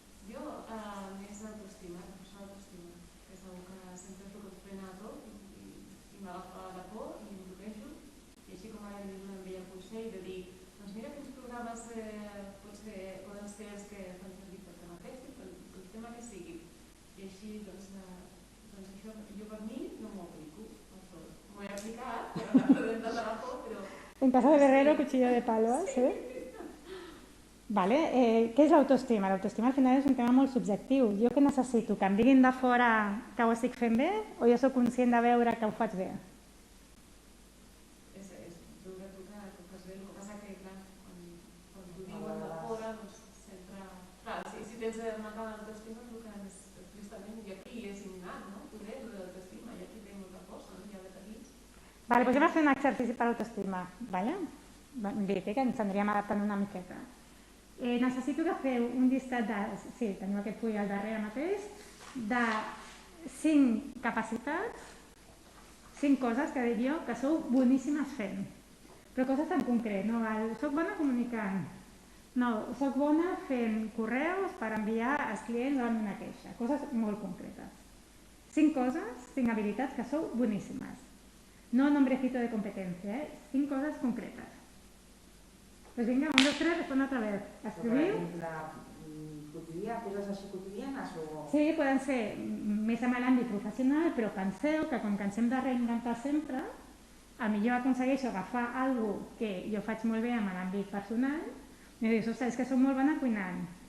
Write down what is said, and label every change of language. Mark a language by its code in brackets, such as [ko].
[ca] Jo, més autoestima, reforçar l'autoestima, que és una que sempre és el que et frena tot i m'agafa la por i em bloquejo. I així com ara em donen el consell de dir, doncs mira quins programes poden ser els que fan servir per tema tèxtil, el tema que sigui. I així, doncs això, jo per mi no m'ho aplico. M'ho he aplicat, però no dentro de la por, però... [es] En casa de Guerrero, cuchillo de palo, ¿sí? [ca] Vale. Què és l'autoestima? L'autoestima al final és un tema molt subjectiu. Jo què necessito? Que em diguin de fora que ho estic fent bé o jo soc conscient de veure que ho faig bé? És veure tu que ho fas bé. El que passa que, clar, quan t'ho diuen de fora, doncs sempre... Clar, si tens una cara d'autoestima és el que és tristament, i aquí és innat, no? Poder l'autoestima, i aquí té molta força, no? Ja de petits. Vale, doncs anem a fer un exercici per l'autoestima, vale? Bé, que ens aniríem adaptant una miqueta. Necessito que feu un llistat de... Sí, teniu aquest full al darrere mateix, de 5 capacitats, 5 coses que dic jo que sou boníssimes fent. Però coses en concret, no val, soc bona comunicant, no, soc bona fent correus per enviar als clients amb una queixa, coses molt concretes. 5 coses, 5 habilitats que sou boníssimes. [es] No nombrecito de competencia, 5 cosas concretas. Pues venga, 1, 2, 3, responde otra vez. [ca] Escribiu. Coses així quotidianes o... Sí, poden ser més amb l'àmbit professional, però penseu que com que ens hem de reinventar sempre, millor aconsegueixo agafar alguna cosa que jo faig molt bé amb l'àmbit personal i dius, ostres, és que soc molt bona cuinant.